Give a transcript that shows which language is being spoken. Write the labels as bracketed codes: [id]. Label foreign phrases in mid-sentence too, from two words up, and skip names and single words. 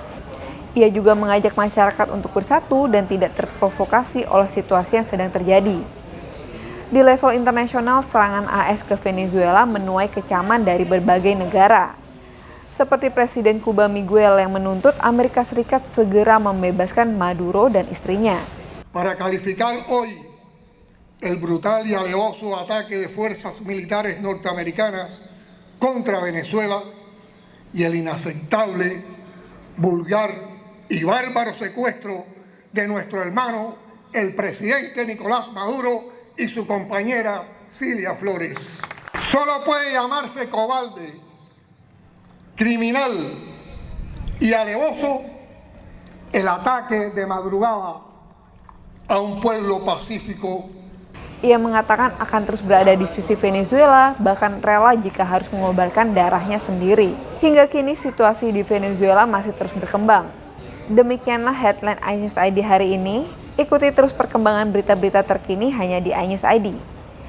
[id] Ia juga mengajak masyarakat untuk bersatu dan tidak terprovokasi oleh situasi yang sedang terjadi. Di level internasional, serangan AS ke Venezuela menuai kecaman dari berbagai negara. Seperti Presiden Kuba Miguel yang menuntut Amerika Serikat segera membebaskan Maduro dan istrinya. [es] Para calificar hoy el brutal y alevoso ataque de fuerzas militares norteamericanas contra Venezuela y el inaceptable, vulgar y bárbaro secuestro de nuestro hermano, el presidente Nicolás Maduro y su compañera Cilia Flores. Solo puede llamarse cobarde, criminal y alevoso el ataque de madrugada a un pueblo pacífico. [id] Ia mengatakan akan terus berada di sisi Venezuela, bahkan rela jika harus mengorbankan darahnya sendiri. Hingga kini situasi di Venezuela masih terus berkembang. Demikianlah headline iNews ID hari ini. Ikuti terus perkembangan berita-berita terkini hanya di iNews ID.